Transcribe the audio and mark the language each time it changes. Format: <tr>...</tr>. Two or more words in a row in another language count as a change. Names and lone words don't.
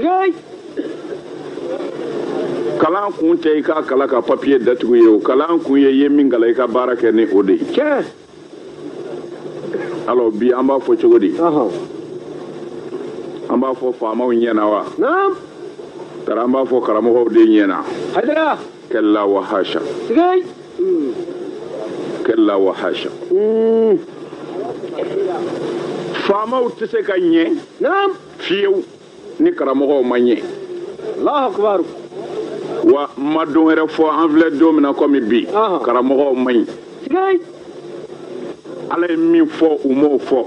<bm>Kalan kun tɛ i ka kalan ka papier datugu ye o kalan kun ye i ye min kalan i ka baara kɛ ni o de ye. Alors bi an b'a fɔ cogo di? An b'a fɔ faamaw ɲɛna wa? Naam. Tara an b'a fɔ karamɔgɔw de ɲɛna. Hadra.</bm> <ar>كلا وحاشا.</ar> <bm>Tigay.</bm> <ar>كلا وحاشا.</ar> <bm>Faamaw tɛ se ka ɲɛ. Naam. Fiyewu ni karamɔgɔw ma ɲɛ.</bm> <ar>الله أكبر.</ar> <bm>Wa ma don wɛrɛ fɔ an filɛ don min na komi bi karamɔgɔw ma ɲi. Tigay. Ala ye min fɔ u m'o fɔ.</bm>